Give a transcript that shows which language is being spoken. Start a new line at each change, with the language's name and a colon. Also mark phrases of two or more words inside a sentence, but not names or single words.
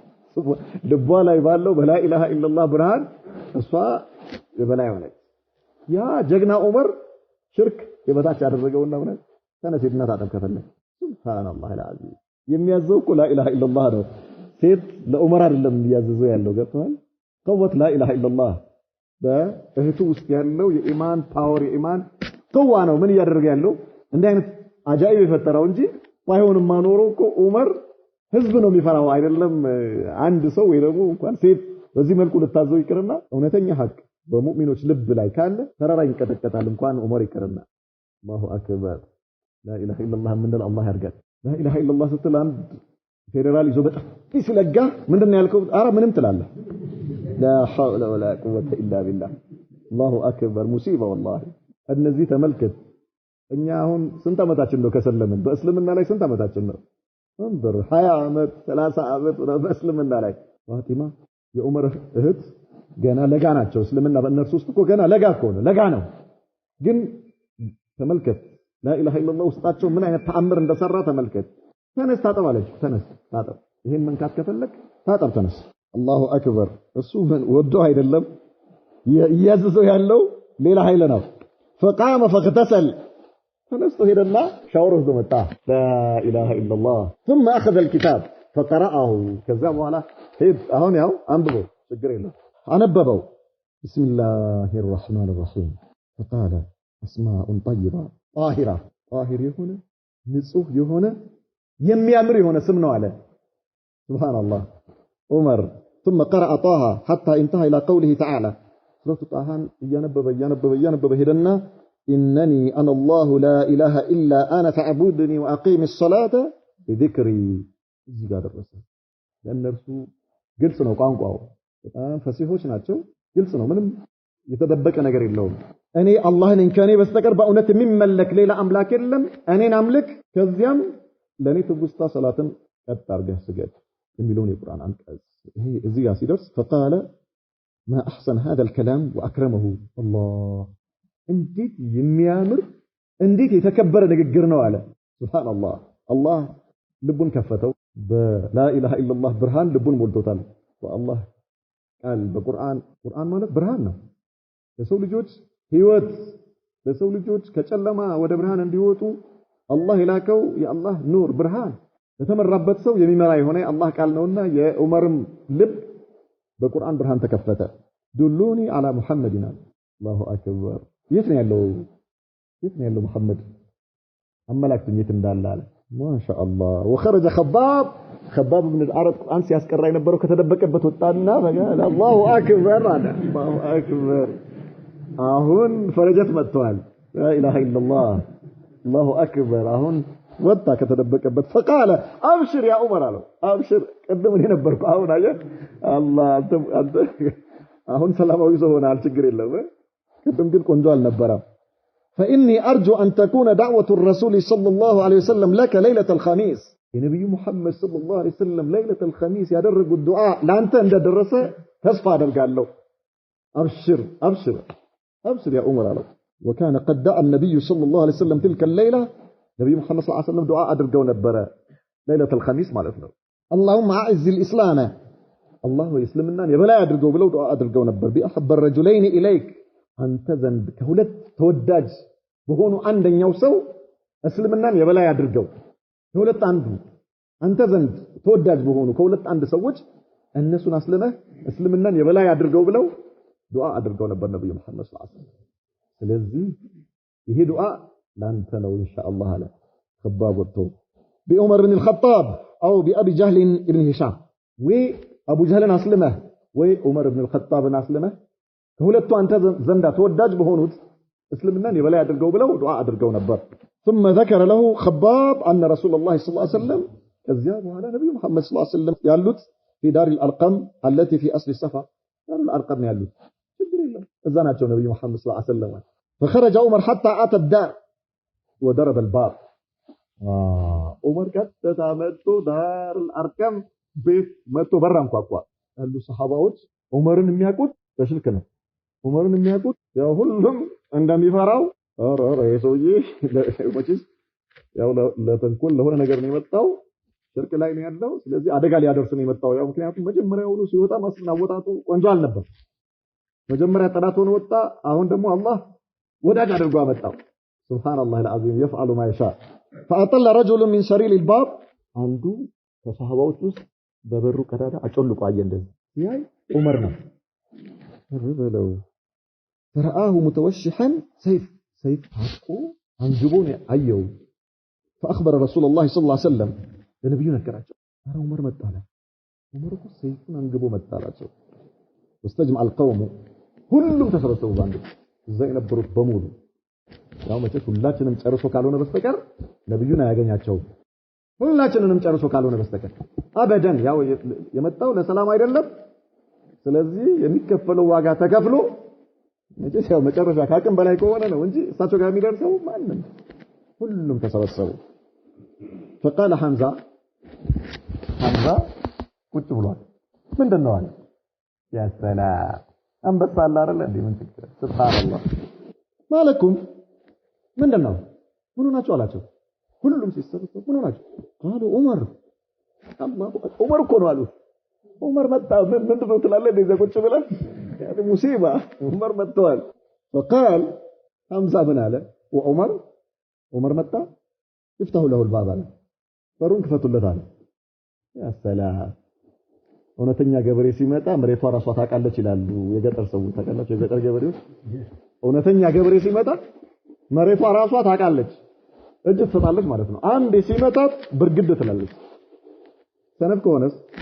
Amharic: ልቧ ላይ ባለው
Arabic: بلا إله إلا الله
Amharic: ብርሃን እሷ የበላይ ሆነች ያ ጀግና ዑመር ሽርክ የበታች ያደረገውና ማለት ተነሲድና ታጠብ ከፈለክ
Arabic: سبحان الله العظيم
Amharic: የሚያዘው እኮ
Arabic: لا إله إلا الله
Amharic: ነው ሴት ለዑመር አይደለም የሚያዘዘው ያለው ገብቷል
Arabic: قوت لا اله الا الله
Amharic: በእህቱ ውስጥ ያለው የኢማን ፓወር የኢማን قوة ነው ምን ያደርግ ያለው እንደ አይነት አጃኢብ የፈጠረው እንጂ ባይሆንም ማኖረው እኮ ዑመር ህዝብ ነው የሚፈራው አይደለም አንድ ሰው ወይ ደግሞ እንኳን ሴት በዚህ መልኩ ልታዘው ይቅርና እውነተኛ ሐቅ በሙእሚኖች ልብ ላይ ካለ ተራራ ይንቀጠቀጣል እንኳን ዑመር ይቅርና
Arabic: الله اكبر لا اله الا الله
Amharic: ምን አላህ ያርጋል
Arabic: لا اله الا الله
Amharic: ስትል አንድ ፌደራል ይዞ በጣም ሲለጋ ምንድነው ያልከው አረ ምንም ትላለህ
Arabic: لا حول ولا قوه الا بالله الله اكبر مصيبه والله
Amharic: እነዚህ ተመልከት እኛ አሁን ስንት አመታችን ነው ከሰለምን በእስልምና ላይ ስንት አመታችን ነው እንበር 20 አመት 30 አመት በእስልምና ላይ ፋጢማ የዑመር እህት ገና ለጋ ናቸው እስልምና በእነርሱ ውስጥ እኮ ገና ለጋ እኮ ነው ለጋ ነው ግን ተመልከት
Arabic: لا اله الا الله
Amharic: ውስጣቸው ምን አይነት ተአምር እንደሰራ ተመልከት ተነስ ታጠብ አለች ተነስ ታጠብ ይሄን መንካት ከፈለክ ታጠብ ተነስ
Arabic: الله اكبر
Amharic: እሱ ወዶ አይደለም ያዘዘው ያለው ሌላ ኃይል ነው
Arabic: فقام فاغتسل
Amharic: ተነስቶ ሄደና ሻወር ወስዶ መጣ
Arabic: لا اله الا الله ثم اخذ الكتاب فقرأه
Amharic: ከዛ በኋላ ሄድ አሁን ያው አንብቦ ችግር የለም አነበበው
Arabic: بسم الله الرحمن الرحيم فقال اسماء طيبه طاهره طاهر
Amharic: የሆነ ንጹህ የሆነ የሚያምር የሆነ ስም ነው አለ
Arabic: سبحان الله عمر ثم قرأ طه حتى انتهى الى قوله تعالى سورة طه ينبب هدنا انني انا الله لا اله الا انا فاعبدني واقيم الصلاه بذكري
Amharic: እዚህ ጋር ደረሰ ለነርሱ ግልጽ ነው ቋንቋው በጣም ፈሲሆች ናቸው ግልጽ ነው ምንም የተደበቀ ነገር የለውም እኔ አላህን እንከኔ በስተቀር በእውነት የሚመለክ ሌላ አምላክ የለም እኔን አምልክ ከዚያም ለኔ ትውስታ ሰላትን ቀጥ አድርገህ ስገድ የሚለውን የቁርአን አንቀጽ ይሄ እዚህ ጋር ሲደርስ
Arabic: فقال ما احسن هذا الكلام واكرمه الله
Amharic: እንዴት የሚያምር እንዴት የተከበረ ንግግር ነው አለ ሱብሃንአላህ አላህ ልቡን ከፈተው
Arabic: بلا إله إلا الله
Amharic: ብርሃን ልቡን ሞልቶታል والله ቃል በቁርአን ቁርአን ማለት ብርሃን ነው ለሰው ልጆች ህይወት ለሰው ልጆች ከጨለማ ወደ ብርሃን እንዲወጡ አላህ ይላከው የአላህ ኑር ብርሃን የተመራበት ሰው የሚመራ የሆነ አላህ ቃል ነውና የዑመርም ልብ በቁርአን ብርሃን ተከፈተ
Arabic: دلوني على
Amharic: ሙሐመድና
Arabic: الله أكبر
Amharic: የት ነው ያለው ሙሐመድ አመላክቱኝ የት እንዳለ አለ
Arabic: ما شاء الله وخرج
Amharic: خباب بن العرب ቁርአን ሲያስቀራ የነበረው ከተደበቀበት ወጣና
Arabic: فقال الله أكبر
Amharic: አለ
Arabic: الله أكبر
Amharic: አሁን ፈረጀት መጥቷል لا
Arabic: اله الا الله الله اكبر
Amharic: አሁን ወጣ ከተደበቀበት
Arabic: فقال ابشر يا عمر
Amharic: አለው ابشر ቀደም እኔ ነበርኩ አሁን አየ አላህ አንተ አሁን ሰላማዊ ሰው ሆናል ችግር የለም ቀደም ግን ቆንጆ አልነበረም
Arabic: فاني ارجو ان تكون دعوه الرسول صلى الله عليه وسلم لك ليله الخميس
Amharic: የነብዩ መሐመድ
Arabic: صلى الله عليه وسلم ليله الخميس
Amharic: ያደረጉት ዱዓ ላንተ እንደደረሰ ተስፋ አደርጋለሁ
Arabic: ابشر يا عمر አለው وكان قد دعا النبي صلى الله عليه وسلم تلك الليله نبي محمد صلى الله عليه وسلم دعاء አድርገው
Amharic: ነበረ
Arabic: ليله الخميس
Amharic: ማለት ነው
Arabic: اللهم اعز الاسلام الله ويسلمنا
Amharic: የበላይ አድርገው ብለው ዱዓ አድርገው ነበር بأحب
Arabic: الرجلين اليك
Amharic: አንተ ዘንድ ከሁለት ተወዳጅ በሆኑ አንደኛው ሰው እስልምናን የበላይ አድርገው ከሁለት አንዱ አንተ ዘንድ ተወዳጅ በሆኑ ከሁለት አንድ ሰዎች እነሱን አስለመህ እስልምናን የበላይ አድርገው ብለው ዱዓ አድርገው ነበር ነብዩ መሐመድ
Arabic: صلى الله عليه وسلم
Amharic: ስለዚህ ይሄ ዱዓ ላንተ ነው ኢንሻአላህ አለ خباب ወጥቶ
Arabic: بعمر بن الخطاب او بابي جهل ابن هشام
Amharic: ወይ አቡ ጀህልን አስልመህ ወይ ዑመር ኢብኑ አልኸጣብን አስልመህ ከሁለቱ አንተ ዘንዳ ተወዳጅ በሆኑት እስልምናን የበላይ አድርገው ብለው ዱዓ አድርገው ነበር።
Arabic: ثم ذكر له خباب أن رسول الله صلى الله عليه وسلم
Amharic: ከዚያ በኋላ ነብዩ መሐመድ
Arabic: صلى الله عليه وسلم
Amharic: ያሉት
Arabic: في دار الأرقم التي في أصل الصفا
Amharic: دار الأرقم ያሉት ችግር የለም እዛ ናቸው ነብዩ መሐመድ
Arabic: صلى الله عليه وسلم فخرج عمر حتى أتى الدار وضرب الباب
Amharic: عمر ቀጥታ መጥቶ ዳር الأرقم ቤት መጥቶ በር አንኳኳ ያሉ ሰሃባዎች ዑመርን የሚያውቁት በስልክ ነው ዑመርን የሚያውቁት ያው ሁሉም እንደሚፈራው ኧረ የሰውዬ ለመችስ ያው ለተንኮል ለሆነ ነገር ነው የመጣው ሽርክ ላይ ነው ያለው ስለዚህ አደጋ ሊያደርስ ነው የመጣው ያው ምክንያቱም መጀመሪያውኑ ሲወጣ ማስናወጣቱ ቆንጆ አልነበር መጀመሪያ ጠላት ሆኖ ወጣ አሁን ደግሞ አላህ ወዳጅ አድርጎ አመጣው
Arabic: سبحان الله العظيم يفعل ما يشاء فأطل رجل من سرير الباب
Amharic: አንዱ ከሰሃባዎች ውስጥ በበሩ ቀዳዳ አጮልቆ አየ እንደዚህ ያይ ዑመር ነው ረበለው
Arabic: فرآه متوشحا سيف حقه
Amharic: አንጅቦን አየው
Arabic: فأخبر رسول الله صلى الله عليه وسلم
Amharic: ለነብዩ ነገራቸው አረ ዑመር መጣለ ዑመር እኮ ሰይፉን አንግቦ መጣላቸው
Arabic: واستجمع القوم
Amharic: ሁሉም ተሰበሰቡ ባንዱ እዛ የነበሩት በሙሉ ያው መቼም ሁላችንም ጨርሶ ካልሆነ በስተቀር ነብዩን አያገኛቸው ሁላችንንም ጨርሶ ካልሆነ በስተቀር አበደን ያው የመጣው ለሰላም አይደለም ስለዚህ የሚከፈለው ዋጋ ተከፍሎ መቼም ያው መጨረሻ ካቅም በላይ ከሆነ ነው እንጂ እሳቸው ጋር የሚደርሰው ማንንም ሁሉም ተሰበሰቡ
Arabic: فقال حمزة
Amharic: ቁጭ ብሏል ምንድነው አለ ያ ሰላም አንበሳ አለ አይደል እንዴ ምን ትክክል
Arabic: سبحان الله ما لكم
Amharic: ምንድነው ምን ሆናችሁ አላቸው ሁሉም ሲሰበሰቡ ምን ሆናችሁ አሉ ዑመር ዑመር እኮ ነው አሉ ዑመር መጣ ምንድነው ትላለህ እንደዛ ቁጭ ብለን ያኔ ሙሲባ ዑመር መጥቷል
Arabic: فقال حمزة
Amharic: ምን አለ ዑመር መጣ
Arabic: يفتح له الباب
Amharic: አለ በሩን ክፈቱለት አለ ያ ሰላም እውነተኛ ገበሬ ሲመጣ መሬቷ ራሷ ታውቃለች ይላሉ የገጠር ሰዎች ታውቃላችሁ የገጠር ገበሬዎች እውነተኛ ገበሬ ሲመጣ መሬቷ ራሷ ታውቃለች እጅ ትሰጣለች ማለት ነው አንዴ ሲመጣት ብርግድ ትላለች ሰነፍ ከሆነስ